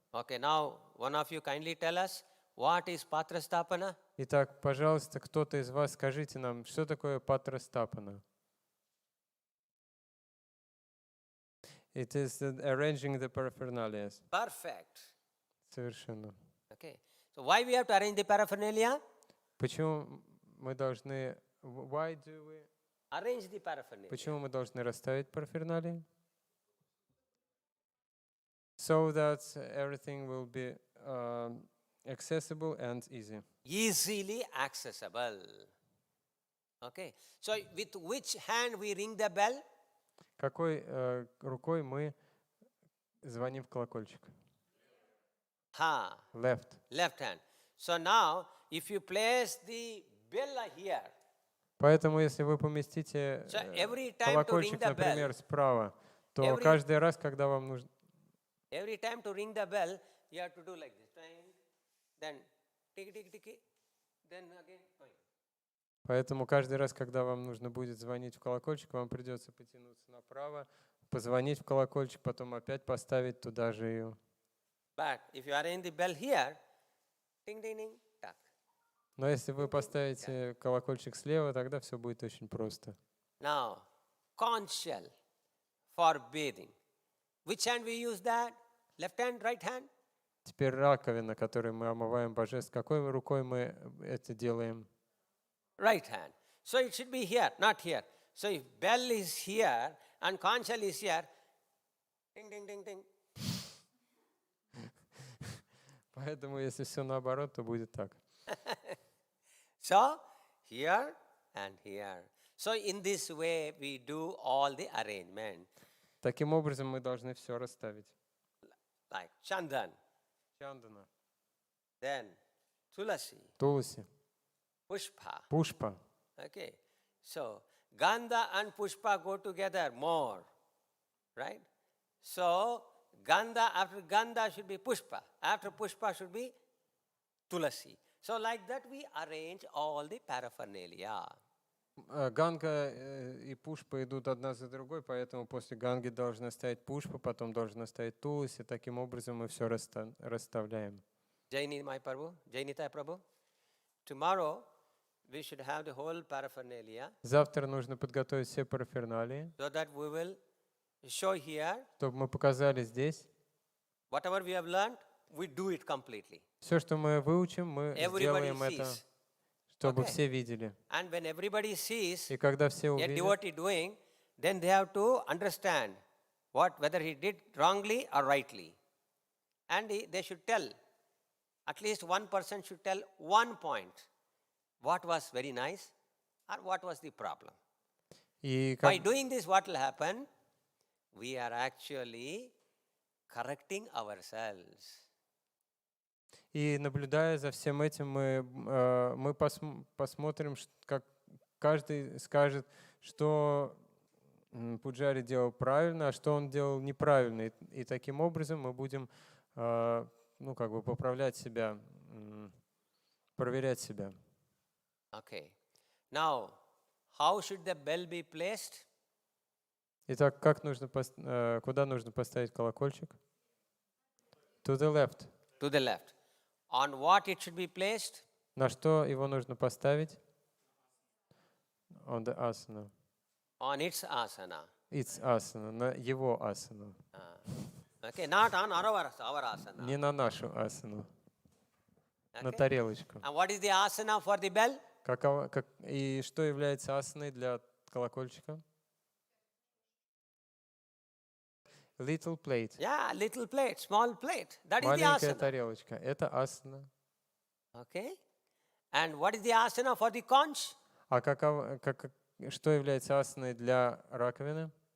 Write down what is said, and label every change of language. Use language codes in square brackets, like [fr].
[en] Okay, now one of you kindly tell us what is patra stapana? [ru] Итак, пожалуйста, кто-то из вас скажите нам, что такое патрастапана? [en] It is arranging the paraphernalia. Perfect. [ru] Совершенно. [en] Okay. So why we have to arrange the paraphernalia? [ru] Почему мы должны... [en] Why do we... Arrange the paraphernalia. [ru] Почему мы должны расставить параферналии? [en] So that everything will be accessible and easy. Easily accessible. Okay. So with which hand we ring the bell? [ru] Какой рукой мы звоним в колокольчик? Ha. [en] Left. Left hand. So now, if you place the bell here, [ru] Поэтому, если вы поместите [en] so every time to ring [ru] колокольчик, [en] the bell, [ru] например, справа, то [en] every- [ru] каждый раз, когда вам нужно... [en] every time to ring the bell, you have to do like this. Ting, then tick, tick, tick, then again. Ting. [ru] Поэтому каждый раз, когда вам нужно будет звонить в колокольчик, вам придется потянуться направо, позвонить в колокольчик, потом опять поставить туда же ее. [en] But if you arrange the bell here, ding, ding, ding, tuck. [ru] Но если вы поставите колокольчик слева, тогда все будет очень просто. [en] Now, conch shell for bathing. Which hand we use that? Left hand, right hand? [ru] Теперь раковина, которой мы омываем божеств. Какой рукой мы это делаем? [en] Right hand. So it should be here, not here. So if bell is here and conch shell is here, ding, ding, ding, ding. [ru] Поэтому, если все наоборот, то будет так. [en] So here and here. So in this way we do all the arrangement. [ru] Таким образом, мы должны все расставить. [en] Like Chandan, [ru] Чандана, [en] then Tulasi, [ru] Туласи, [en] Pushpa. [ru] Пушпа. [en] Okay. So Gandha and Pushpa go together more. Right? So Gandha, after Gandha should be Pushpa. After Pushpa should be Tulasi. So like that we arrange all the paraphernalia. [ru] Ганга и Пушпа идут одна за другой, поэтому после Ганги должна стоять Пушпа, потом должна стоять Туласи. Таким образом мы все расставляем. [en] Jainita Prabhu, Jainita Prabhu. Tomorrow we should have the whole paraphernalia [ru] Завтра нужно подготовить все параферналии, [en] so that we will show here [ru] чтобы мы показали здесь. [en] whatever we have learned, we do it completely. [ru] Все, что мы выучим, мы [en] Everybody [ru] сделаем это, [en] sees. [ru] чтобы [en] Okay. [ru] все видели. [en] And when everybody sees [ru] И когда все [en] a [ru] увидят, [en] devotee doing, then they have to understand whether he did wrongly or rightly. And they should tell, at least one person should tell one point, what was very nice or what was the problem. [ru] и [en] By doing this, what will happen? We are actually correcting ourselves. [ru] И наблюдая за всем этим, мы посмотрим, как каждый скажет, что пуджари делал правильно, а что он делал неправильно. И таким образом мы будем поправлять себя, проверять себя. [en] Okay. Now, how should the bell be placed? [ru] Итак, куда нужно поставить колокольчик? [en] To the left. To the left. On what it should be placed? [ru] На что его нужно поставить? [en] On the asana. On its asana. Its asana, [ru] на его асану. [en] Okay, not on our asana. [ru] Не на нашу асану, на [en] Okay. [ru] тарелочку. [en] And what is the asana for the bell? [ru] И что является асаной для колокольчика? [en] Little plate. Yeah, little plate, small plate. That is the [ru] Маленькая [en] asana. [ru] тарелочка. Это асана. [en] Okay? And what is the asana for the conch? [ru] А что является асаной для раковины?